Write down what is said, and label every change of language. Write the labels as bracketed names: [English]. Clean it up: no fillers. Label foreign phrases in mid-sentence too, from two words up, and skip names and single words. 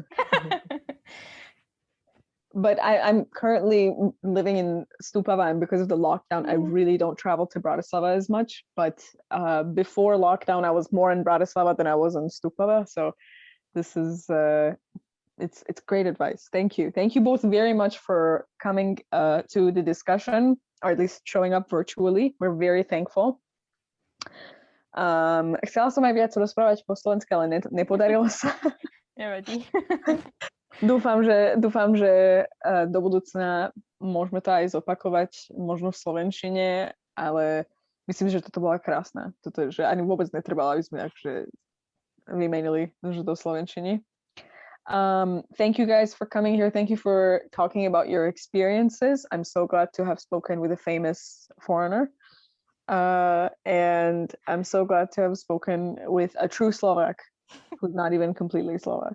[English] But I'm currently living in Stupava, and because of the lockdown, I really don't travel to Bratislava as much. But before lockdown, I was more in Bratislava than I was in Stupava. So this is it's great advice. Thank you both very much for coming to the discussion, or at least showing up virtually. We're very thankful. [Slovak] Chcela som aj viac rozprávať po slovensky, ale nepodarilo sa. Nevadí. Dúfam, že do budúcna môžeme to aj zopakovať, možno v slovenčine, ale myslím, že toto bola krásna. Toto, že ani vôbec netrebalo, aby sme akože vymenili do slovenčiny. [English] Thank you guys for coming here. Thank you for talking about your experiences. I'm so glad to have spoken with a famous foreigner. And I'm so glad to have spoken with a true Slovak who's not even completely Slovak.